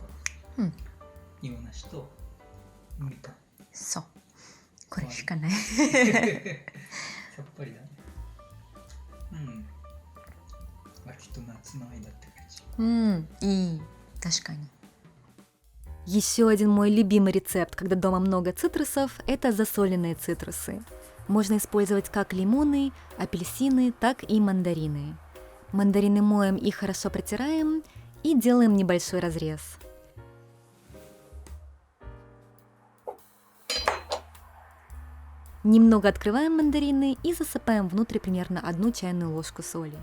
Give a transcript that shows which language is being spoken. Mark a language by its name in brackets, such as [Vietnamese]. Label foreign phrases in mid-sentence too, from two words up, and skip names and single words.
[Japanese] うん。く洋梨とみかん。そう。これしかない。さっぱりだね。秋と夏の間って感じ。いい。 [Russian] 確かに。Еще один мой любимый рецепт, когда дома много цитрусов, это засоленные цитрусы. Можно использовать как лимоны, апельсины, так и мандарины. Мандарины моем и хорошо протираем и делаем небольшой разрез. Немного открываем мандарины и засыпаем внутрь примерно 1 чайную ложку соли.